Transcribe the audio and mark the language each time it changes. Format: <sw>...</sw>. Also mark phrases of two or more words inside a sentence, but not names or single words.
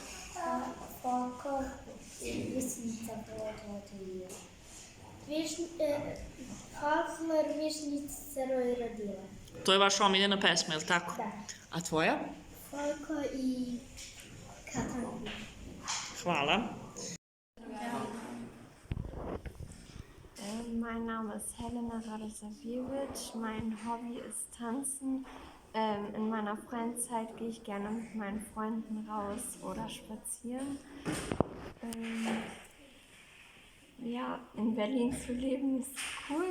<sr>Folklor i Višnjica rodila. Folklor, Višnjica i rodila. To je vaša omiljena pesma, je li tako? Da. A tvoja? Folklor i Katangu. Hvala.</sr> <de>Mein Name ist Helena Radosaviewicz. Mein Hobby ist Tanzen. In meiner Freizeit gehe ich gerne mit meinen Freunden raus oder spazieren. Ja, in Berlin zu leben ist cool.</de>